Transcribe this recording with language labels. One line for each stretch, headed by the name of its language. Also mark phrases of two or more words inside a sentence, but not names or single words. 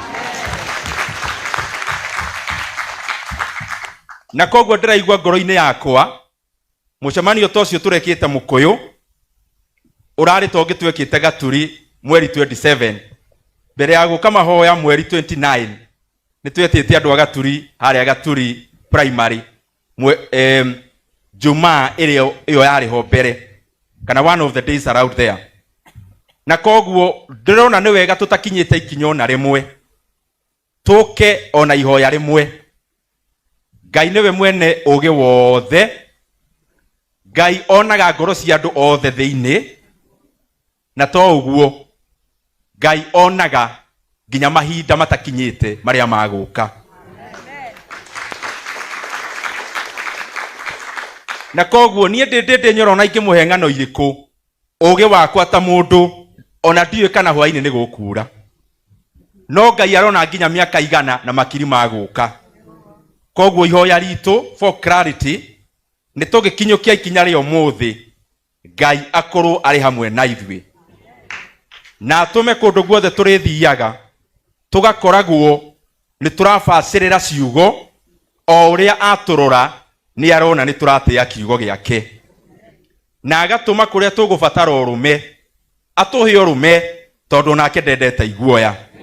Kikuyu: Na koguo ndiraigua ngoro-ini yakwa mucemanio tocio turekite mukuyu urari tongi twekite Gaturi mweri 27 mbere ya guka mahoya mweri 29 ni twetite andu a Gaturi haria Gaturi primary Jumaa iyo yari ho mbere kana
English: one of the days around there.
Kikuyu: Na koguo ndirona ni wega tutakinyite ikinyo na rimwe tuke ona ihoya rimwe. Ngai niwe mwene ugi wothe Ngai onaga ngoro cia andu othe thiini na to uguo Ngai onaga nginya mahinda matakinyite maria maguka. Na koguo nie Ndindi Nyoro na ingimuhe ng'ano iriku ugi wakwa ta mundu ona ndiwe kana hwaini ni gukura no Ngai arona nginya miaka igana na makiri maguka. Koguo ihoya ritu
English: for clarity
Kikuyu: ni tugikinyukia ikinya rio muthi Ngai akorwo ari hamwe na ithui na atume kundu guothe turithiaga tugakoragwo ni turabacirira ciugo o uria aturora ni arona ni turatia kiugo giake na agatuma kuria tugubatara urume atuhe urume tondu nake ndendete iguoya.